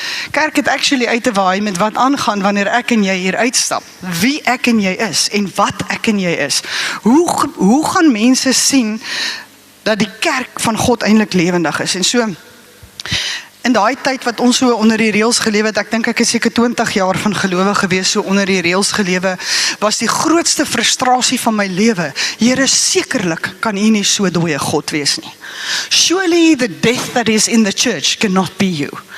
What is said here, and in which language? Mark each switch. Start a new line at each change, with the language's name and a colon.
Afrikaans: Kerk het actually uit te waai met wat aangaan wanneer ek en jy hier uitstap. Wie ek en jy is en wat ek en jy is. Hoe gaan mense sien dat die kerk van God eintlik lewendig is? En so, in daai tyd wat ons so onder die reëls gelewe het, ek dink ek is seker 20 jaar van gelowe gewees, so onder die reëls gelewe, was die grootste frustrasie van my lewe. Here, sekerlik kan U nie so dooie God wees nie.
English: Surely the death that is in the church cannot be you.